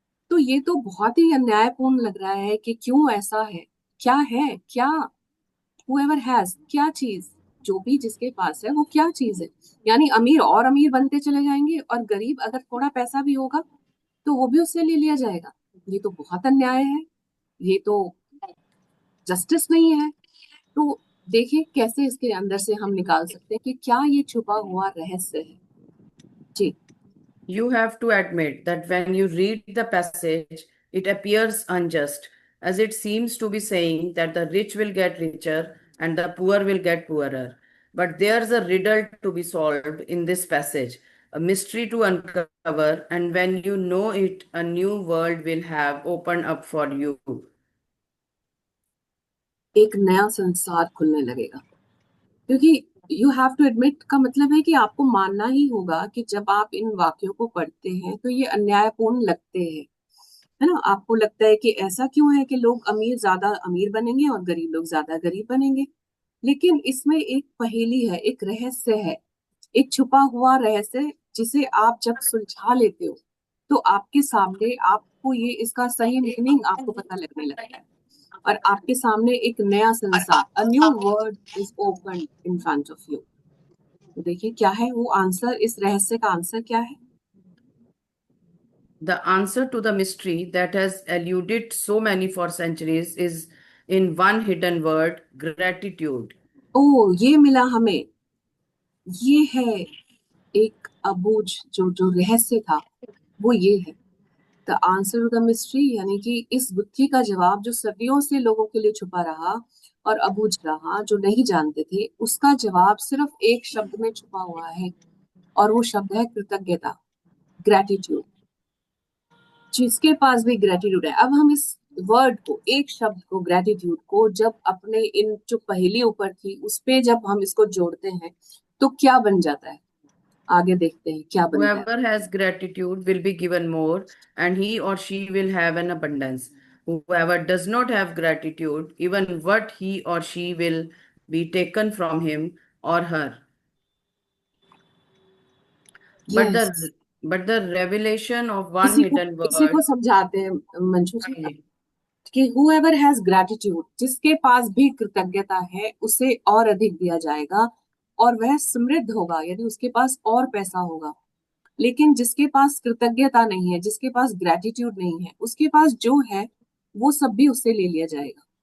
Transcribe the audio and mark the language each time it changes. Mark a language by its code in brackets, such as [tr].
[hi] तो ये तो बहुत ही अन्यायपूर्ण लग रहा है कि क्यों ऐसा है, क्या है, क्या [en] whoever has, [hi] क्या चीज, जो भी जिसके पास है वो क्या चीज है, यानी अमीर और अमीर बनते चले जाएंगे और गरीब अगर थोड़ा पैसा भी होगा तो वो भी उससे ले लिया जाएगा। ये तो बहुत अन्याय है, ये तो जस्टिस नहीं है। तो देखिए कैसे इसके अंदर से हम निकाल सकते हैं कि क्या ये छुपा हुआ रहस्य है। जी, [en] You have to admit that when you read the passage, it appears unjust, as it seems to be saying that the rich will get richer and the poor will get poorer. But there's a riddle to be solved in this passage, a mystery to uncover, and when you know it, a new world will have opened up for you. [hi] एक नया संसार खुलने लगेगा, क्योंकि [en] you have to admit [hi] का मतलब है कि आपको मानना ही होगा कि जब आप इन वाक्यों को पढ़ते हैं तो ये अन्यायपूर्ण लगते हैं, है ना। आपको लगता है कि ऐसा क्यों है कि लोग अमीर ज्यादा अमीर बनेंगे और गरीब लोग ज्यादा गरीब बनेंगे। लेकिन इसमें एक पहेली है, एक रहस्य है, एक छुपा हुआ रहस्य, जिसे आप जब सुलझा लेते हो तो आपके सामने आपको ये इसका सही मीनिंग आपको पता लगने लगता है और आपके सामने एक नया संसार, [en] A new world is open in front of you. [hi] तो देखिए क्या है वो आंसर, इस रहस्य का आंसर क्या है। [en] The answer to the mystery that has eluded so many for centuries is in one hidden word, gratitude. [hi] ओ, ये मिला हमें, ये है एक अबूझ जो जो रहस्य था, वो ये है। [en] the answer to the mystery, [hi] यानी कि इस गुत्थी का जवाब जो सदियों से लोगों के लिए छुपा रहा और अबूझ रहा, जो नहीं जानते थे, उसका जवाब सिर्फ एक शब्द में छुपा हुआ है और वो शब्द है कृतज्ञता, ग्रेटिट्यूड। जिसके पास भी ग्रेटिट्यूड है, अब हम इस वर्ड को, एक शब्द को, ग्रेटिट्यूड को, जब अपने इन जो पहेली ऊपर थी उस पे जब हम इसको जोड़ते हैं तो क्या बन जाता है, आगे देखते हैं क्या बनता है। [en] Whoever has gratitude will be given more, and he or she will have an abundance. Whoever does not have gratitude, even what he or she will be taken from him or her. But yes, the but the revelation of one [hi] इसी को [en] hidden [hi] इसी को [en] word. [hi] समझाते हैं मंजू जी, हाँ जी, कि [en] whoever has gratitude, [hi] जिसके पास भी कृतज्ञता है उसे और अधिक दिया जाएगा और वह समृद्ध होगा, यानी उसके पास और पैसा होगा। लेकिन जिसके पास कृतज्ञता नहीं है, जिसके पास ग्रेटिट्यूड नहीं है, उसके पास जो है वो सब भी उससे ले लिया जाएगा।